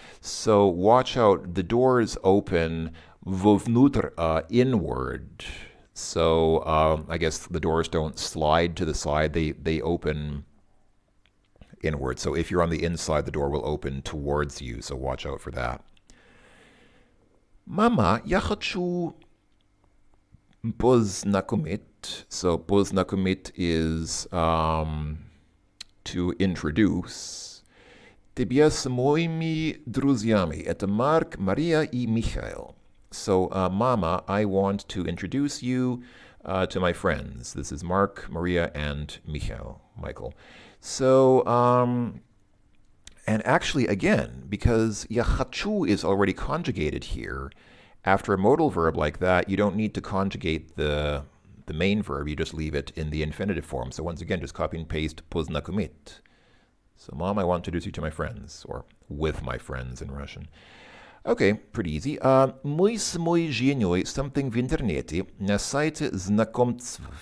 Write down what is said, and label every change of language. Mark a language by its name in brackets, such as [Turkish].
[English] So watch out, the doors open вовнутрь, inward. So I guess the doors don't slide to the side, they open inward. So if you're on the inside, the door will open towards you, so watch out for that. [Russian] Mama, я хочу познакомить. [English] So познакомить is to introduce. [Russian] Тебя с моими друзьями. Это Марк, Мария и Михаил. [English] So, Mama, I want to introduce you to my friends. This is Mark, Maria, and Michael. So, and actually, again, because [Russian] я хочу [English] is already conjugated here, after a modal verb like that, you don't need to conjugate the main verb. You just leave it in the infinitive form. So once again, just copy and paste познакомить. So, Mom, I want to introduce you to my friends, or with my friends in Russian. Okay, pretty easy. [Russian] Мы с моей женой something в интернете на сайте знакомств.